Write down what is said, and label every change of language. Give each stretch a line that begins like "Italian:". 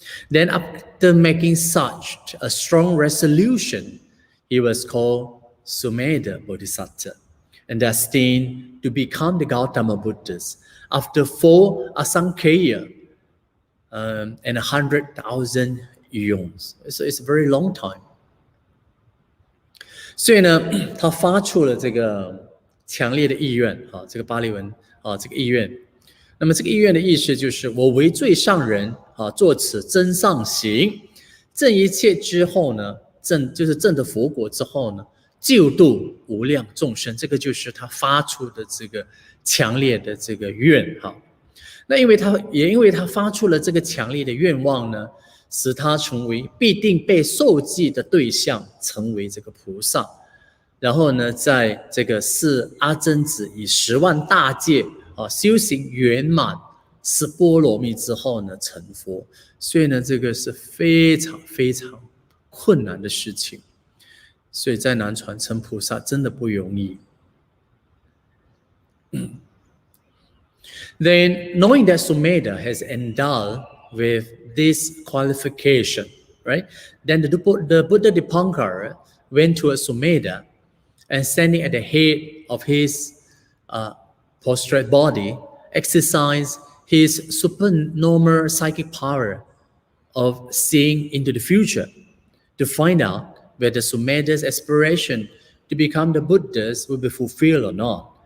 English: Then after making such a strong resolution, he was called Sumedha Bodhisattva, and destined to become the Gautama Buddhas after 4 Asankhya and 100,000 eons. So it's a very long time.
Chinese: 所以呢，他发出了这个强烈的意愿，这个巴利文这个意愿。那么这个意愿的意思就是：我为最上人作此真上行，证一切之后呢，就是证得佛果之后呢，救度无量众生。这个就是他发出的这个强烈的这个愿那因为他发出了这个强烈的愿望呢，使他成为必定被受记的对象，成为这个菩萨。然后呢，在这个4阿僧祇以10万大戒修行圆满10波罗蜜之后呢，成佛。所以呢，这个是非常非常困难的事情。所以在南传成菩萨真的不容易。
English: Then, knowing that Sumedha has endowed with this qualification, right? Then the Buddha Dipankara went to a Sumedha and standing at the head of his prostrate body, exercised his supernormal psychic power of seeing into the future to find out whether Sumedha's aspiration to become the Buddhas will be fulfilled or not.